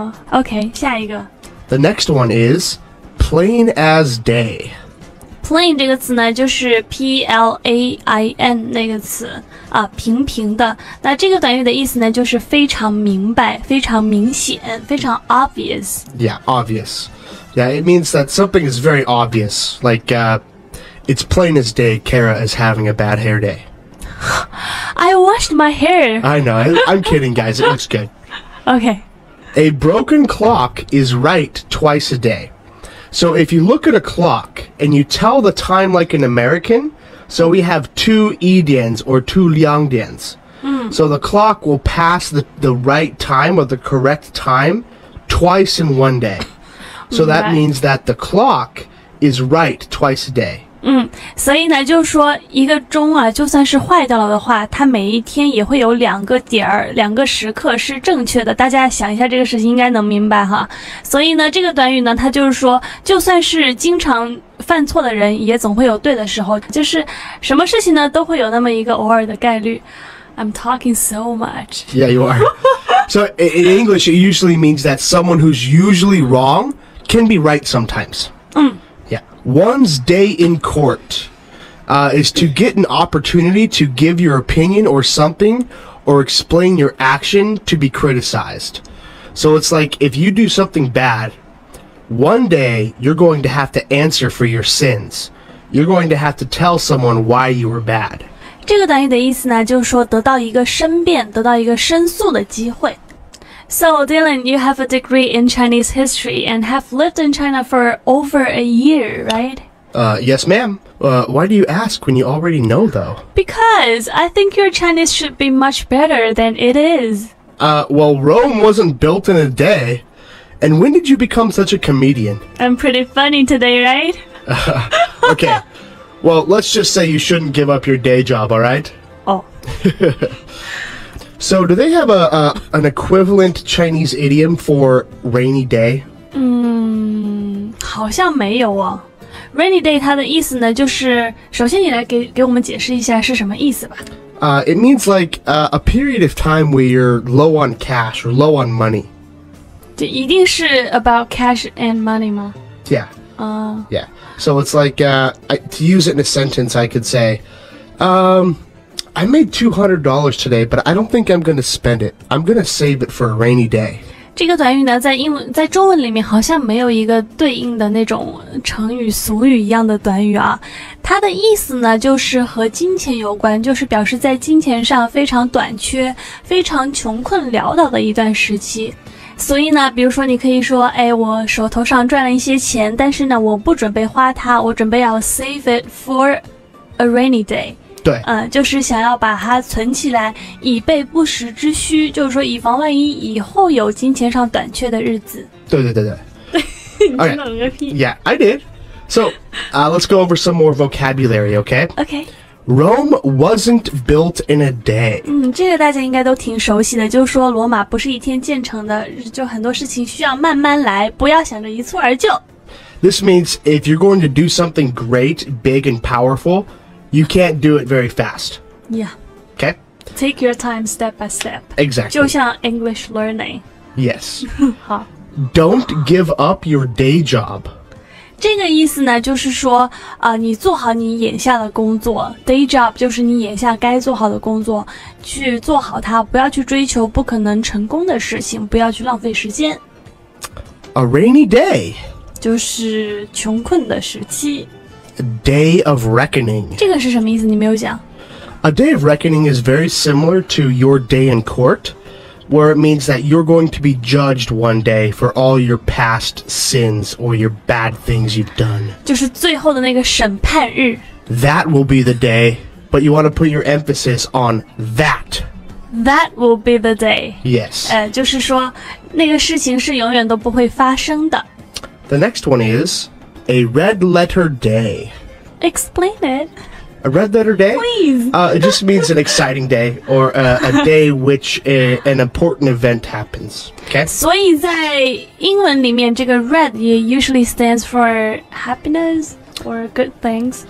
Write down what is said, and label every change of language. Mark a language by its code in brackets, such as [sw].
[en] OK, [zh] 下一个 [en] The next one is plain as day. [zh] Plain 这个词呢就是 P-L-A-I-N 那个词啊，平平的。那这个短语的意思呢就是非常明白，非常明显，非常 [en] obvious. Yeah, obvious. Yeah, it means that something is very obvious. Like, it's plain as day Kara is having a bad hair day. I washed my hair. I know. I'm kidding, guys. It looks good. Okay. A broken clock is right twice a day. So if you look at a clock and you tell the time like an American, so we have 2 idians or 2 liangdians. So the clock will pass the right time or the correct time twice in one day. So that means that the clock is right twice a day. [zh] 所以呢，就是说一个钟啊，就算是坏掉了的话，它每一天也会有2个点儿、2个时刻是正确的。大家想一下这个事情，应该能明白哈。所以呢，这个短语呢，它就是说，就算是经常犯错的人，也总会有对的时候。就是什么事情呢，都会有那么一个偶尔的概率。 [en] I'm talking so much. Yeah, you are. So in English, it usually means that someone who's usually wrong can be right sometimes. Yeah. One's day in court is to get an opportunity to give your opinion or something or explain your action to be criticized. So it's like if you do something bad, one day you're going to have to answer for your sins. You're going to have to tell someone why you were bad. [zh] 这个短语的意思呢，就是说得到一个申辩，得到一个申诉的机会。 [en] So, Dylan, you have a degree in Chinese history and have lived in China for over a year, right? Yes, ma'am. Why do you ask when you already know, though? Because I think your Chinese should be much better than it is. Well, Rome wasn't built in a day. And when did you become such a comedian? I'm pretty funny today, right? Okay. Well, let's just say you shouldn't give up your day job, all right? Oh. So, do they have an equivalent Chinese idiom for rainy day? [zh] 好像没有哦。 [en] Rainy day [zh] 它的意思呢，就是首先你来给我们解释一下是什么意思吧。 [en] It means like a period of time where you're low on cash or low on money. [zh] 就一定是 [en] about cash and money [zh] 吗？ [en] Yeah. Yeah. So it's like to use it in a sentence, I could say, I made $200 today, but I don't think I'm going to spend it. I'm going to save it for a rainy day. [zh] 这个短语呢，在中文里面好像没有一个对应的那种成语俗语一样的短语啊。它的意思呢，就是和金钱有关，就是表示在金钱上非常短缺、非常穷困潦倒的一段时期。所以呢，比如说你可以说，哎，我手头上赚了一些钱，但是呢，我不准备花它，我准备要 [en] save it for a rainy day。 [zh] 对，就是想要把它存起来，以备不时之需，就是说以防万一以后有金钱上短缺的日子。对。你真的很个屁。 [en] Yeah, I did. So, let's go over some more vocabulary, okay? Okay. Rome wasn't built in a day. [zh] 这个大家应该都挺熟悉的，就是说罗马不是一天建成的，就很多事情需要慢慢来，不要想着一蹴而就。 [en] This means if you're going to do something great, big, and powerful, you can't do it very fast. Yeah. Okay? Take your time step by step. Exactly. [zh] 就像 [en] English learning. Yes. [zh] 好。 [en] Don't give up your day job. [zh] 这个意思呢，就是说，你做好你眼下的工作 ， [en] day job [zh] 就是你眼下该做好的工作，去做好它，不要去追求不可能成功的事情，不要去浪费时间。 [en] A rainy day. [zh] 就是穷困的时期。 [en] A day of reckoning. [zh] 这个是什么意思？你没有讲。 [en] A day of reckoning is very similar to your day in court, where it means that you're going to be judged one day for all your past sins or your bad things you've done. [zh] 就是最后的那个审判日。 [en] That will be the day, but you want to put your emphasis on that. That will be the day. Yes. [zh] 就是说那个事情是永远都不会发生的。 [en] The next one is a red letter day. Explain it. A red letter day? Please. It just means an exciting day or a day which an important event happens. Okay? [zh] 所以在英文里面，这个 red 也 [en] usually stands for happiness or good things.